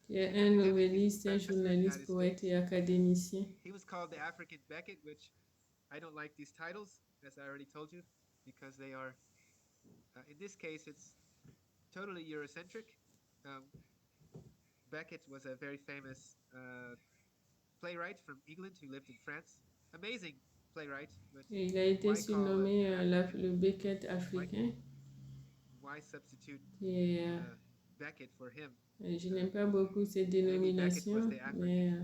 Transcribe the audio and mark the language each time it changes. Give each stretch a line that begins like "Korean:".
French: Qui est un novelliste, un journaliste, poète et académicien.
English: He was called the African Beckett, which I don't like these titles, as I already told you, because they are, in this case, it's totally Eurocentric. Beckett was a very famous playwright from England who lived in France. Amazing playwright. But
French: et il a été surnommé le Beckett africain.
English: Why substitute Beckett for him?
French: Je n'aime pas beaucoup cette dénomination, mais